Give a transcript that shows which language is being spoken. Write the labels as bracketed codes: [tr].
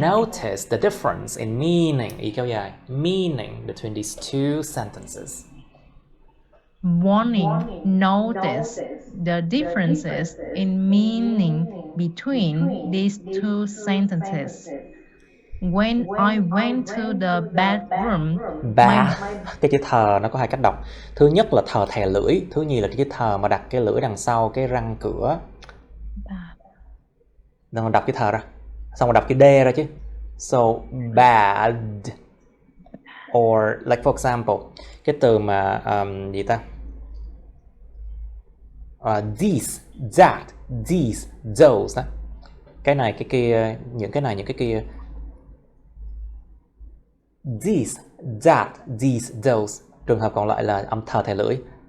[en] Notice the difference in meaning. [vi] Ý kéo dài. [en] Meaning between these two sentences. Warning, notice the differences in meaning between these two sentences. When I went to the bathroom, [vi] cái chữ thờ nó có hai cách đọc. Thứ nhất là thờ thè lưỡi, thứ nhì là cái chữ thờ mà đặt cái lưỡi đằng sau cái răng cửa. Đừng đọc cái thờ ra, xong rồi đọc cái D ra chứ. [en] So bad, or like for example, [vi] cái từ mà gì ta? [en] These, that, these, those đó. [vi] Cái này cái kia, những cái này những cái kia. [en] These, that, these, those. [vi] Trường hợp còn lại là âm thờ thè lưỡi.